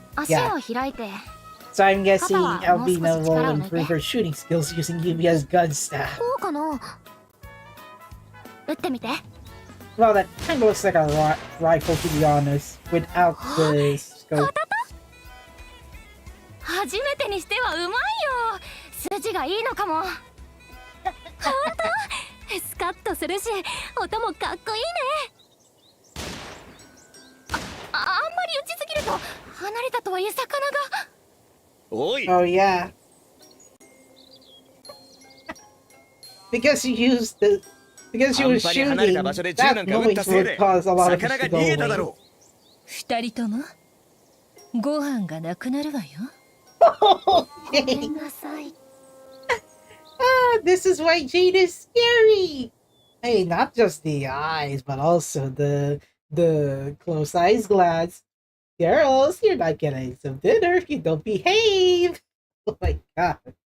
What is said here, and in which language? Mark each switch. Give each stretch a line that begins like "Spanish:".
Japanese: 足を開いて。
English: So I'm guessing Albina will improve her shooting skills using Yumia's gun staff.
Japanese: そうかな。撃ってみて。
English: Well, that kind of looks like a rifle, to be honest, without the scope.
Japanese: 初めてにしてはうまいよ。筋がいいのかも。ほんとスカッとするし音もかっこいいね。あんまり撃ちすぎると離れたとはいえ魚が。おい。
English: Oh yeah. Because she was shooting, that noise would cause a lot of fish to go away.
Japanese: 二人ともご飯がなくなるわよ。ごめんなさい。
English: This is why Jade is scary. Hey, not just the eyes, but also the close eyes glads. Girls, you're not getting some dinner if you don't behave. Oh my god.